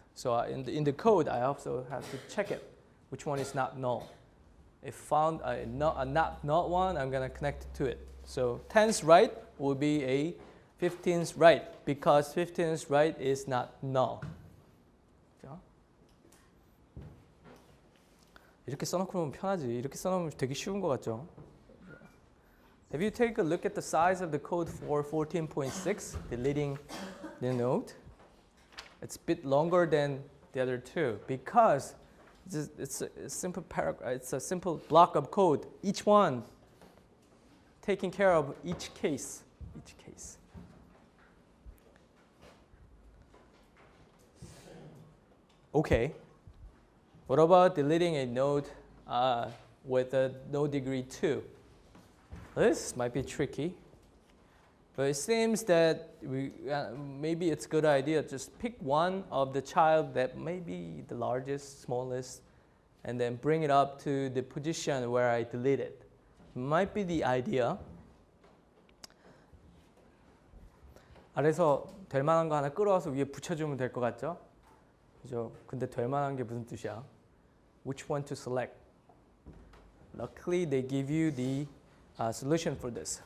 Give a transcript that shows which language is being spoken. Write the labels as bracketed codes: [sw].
[en] So in the code, I also have to check it, which one is not null. If found a not null one, I'm going to connect it to it. So 10's right will be a 15's right because 15's right is not null. [ko] 이렇게 써놓고 보면 편하지. 이렇게 써놓으면 되게 쉬운 것 같죠? [en] If you take a look at the size of the code for 14.6, deleting the node, it's a bit longer than the other two because it's a simple paragraph. It's a simple block of code. Each one taking care of each case. Okay. What about deleting a node with a node degree 2? This might be tricky, but it seems that maybe it's a good idea. Just pick one of the child that may be the largest, smallest, and then bring it up to the position where I deleted. Might be the idea. [ko] 아래서 될 만한 거 하나 끌어와서 위에 붙여주면 될 것 같죠? 그죠? 근데 될 만한 게 무슨 뜻이야? [en] Which one to select? Luckily, they give you the solution for this.